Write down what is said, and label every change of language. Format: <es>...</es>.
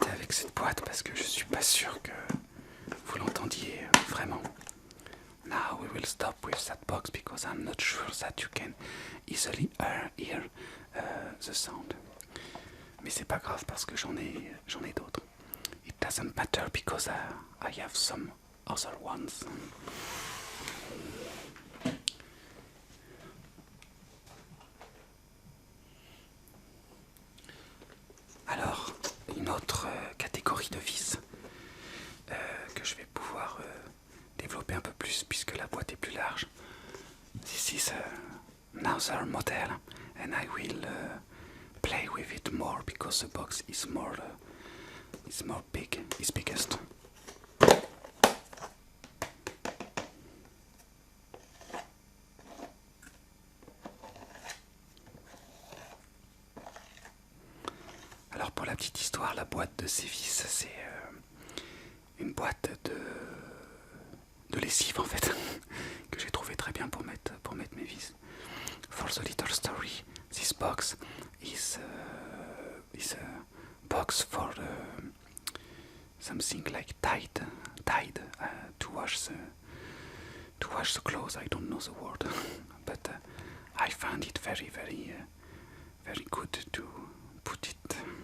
<fr>Cette boîte parce que je suis pas sûr que vous l'entendiez vraiment.</fr> <en>Now we will stop with that box because I'm not sure that you can easily hear the sound.</en> <fr>Mais c'est pas grave parce que j'en ai d'autres.</fr> <en>It doesn't matter because I have some other ones.</en> <fr>Alors, une autre catégorie de vis que je vais pouvoir développer un peu plus puisque la boîte est plus large.</fr> <en>This is another model and I will play with it more because the box is more big, is biggest.</en> <fr>Alors pour la petite histoire, la boîte boîte de Sévis, c'est une boîte de lessive en fait, que j'ai trouvé très bien pour mettre mes vis.</fr> <en>For the little story, this box is a box for something like Tide to wash the clothes. I don't know the word, but I found it very good to put it.</en>